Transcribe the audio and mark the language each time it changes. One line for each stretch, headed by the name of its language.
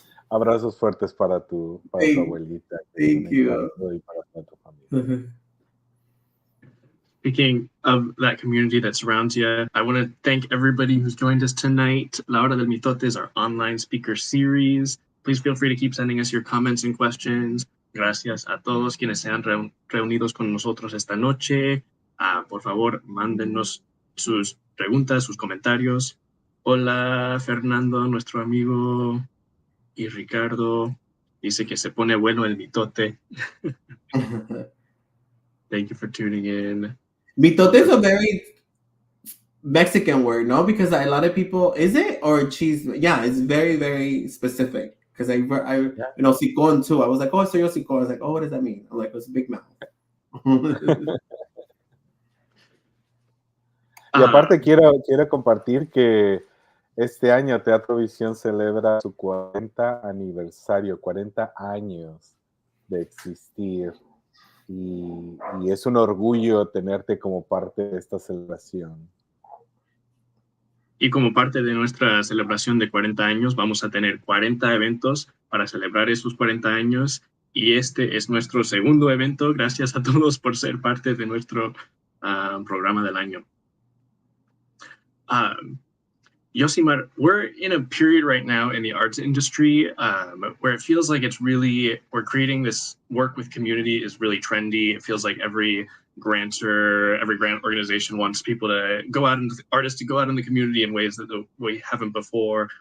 Spanish: Abrazos fuertes para tu abuelita.
English: Thank you.
Spanish: Y para tu familia.
English: Speaking of that community that surrounds you, I want to thank everybody who's joined us tonight. La Hora del Mitote is our online speaker series. Please feel free to keep sending us your comments and questions.
Spanish: Gracias a todos quienes se han reunidos con nosotros esta noche. Por favor, mándenos sus preguntas, sus comentarios. Hola, Fernando, nuestro amigo. Y Ricardo dice que se pone bueno el mitote.
English: Thank you for tuning in. Mitote is a very Mexican word, no? Because a lot of people, is it? Or cheese? Yeah, it's very, very specific. Because sicón too. I was like, oh,
Spanish: soy yo sicón.
English: I was like, oh, what does that mean? I'm like, it's a big mouth.
Spanish: Y aparte quiero compartir que Este año Teatro Visión celebra su 40 aniversario, 40 años de existir. Y es un orgullo tenerte como parte de esta celebración. Y como parte de nuestra celebración de 40 años, vamos a tener 40 eventos para celebrar esos 40 años. Y este es nuestro segundo evento. Gracias a todos por ser parte de nuestro programa del año.
English: Yosimar, we're in a period right now in the arts industry where it feels like we're creating this work with community is really trendy. It feels like every grant organization wants people to go out and artists to go out in the community in ways that we haven't before.